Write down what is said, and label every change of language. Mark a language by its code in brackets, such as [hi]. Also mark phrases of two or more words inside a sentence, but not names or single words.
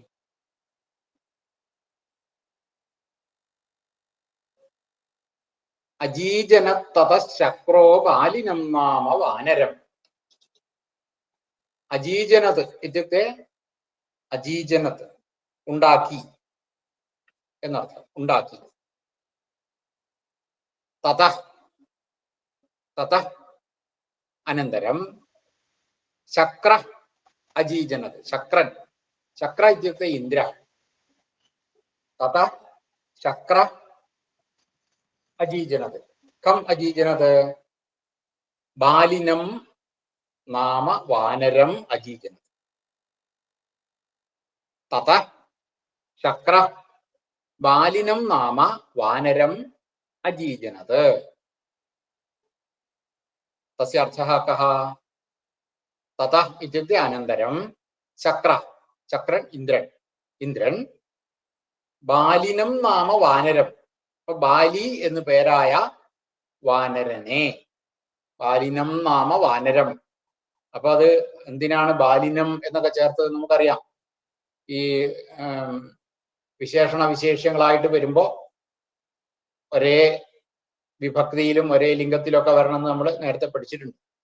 [sa] अजीजनत् ततः शक्रो बालिनं नाम वानरम्. अजीजनत् इत्युक्ते अजीजनत् [ml] ഉണ്ടാക്കി എന്നർത്ഥം. ഉണ്ടാക്കി. [sa] തതഃ അനന്തരം ശക്ര അജീജനത്. ശക്രൻ. ശക്ര ഇത്യുക്തെ ഇന്ദ്ര. തതഃ ശക്ര अजीजनत्. कम अजीजनत्? बालिनं नाम वानरम् अजीजनत्. ततः शक्र बालिनं नाम वानरम् अजीजनत्. तस्य अर्थः कः? ततः इत्युक्ते अनन्तरं चक्रन् इन्द्रन् बालिनं नाम वानरम्. [ml] ബാലി എന്ന് പേരായ വാനരനെ. [sa] ബാലിനം നാമ വാനരം. [ml] അപ്പൊ അത് എന്തിനാണ് ബാലിനം എന്നൊക്കെ ചേർത്ത് നമുക്കറിയാം. ഈ വിശേഷണ വിശേഷ്യങ്ങളായിട്ട് വരുമ്പോ ഒരേ വിഭക്തിയിലും ഒരേ ലിംഗത്തിലൊക്കെ വരണമെന്ന് നമ്മൾ നേരത്തെ പഠിച്ചിട്ടുണ്ട്.